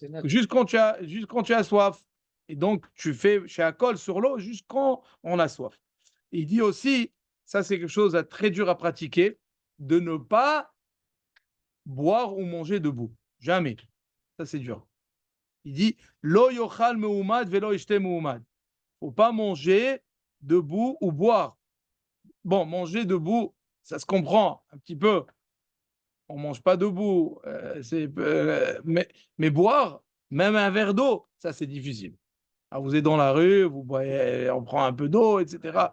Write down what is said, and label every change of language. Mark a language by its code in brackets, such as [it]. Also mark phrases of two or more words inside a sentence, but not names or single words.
[fr] juste quand tu as soif. Et donc, tu fais chez Akol sur l'eau juste quand on a soif. Il dit aussi, ça c'est quelque chose de très dur à pratiquer, de ne pas boire ou manger debout. Jamais. Ça, c'est dur. Il dit [he] לא יאכל מעומד ולא ישתה מעומד. [fr] Faut pas manger debout ou boire. Bon, manger debout, ça se comprend un petit peu. On ne mange pas debout. Mais boire, même un verre d'eau, ça, c'est difficile. Alors, vous êtes dans la rue, vous boyez, on prend un peu d'eau, etc.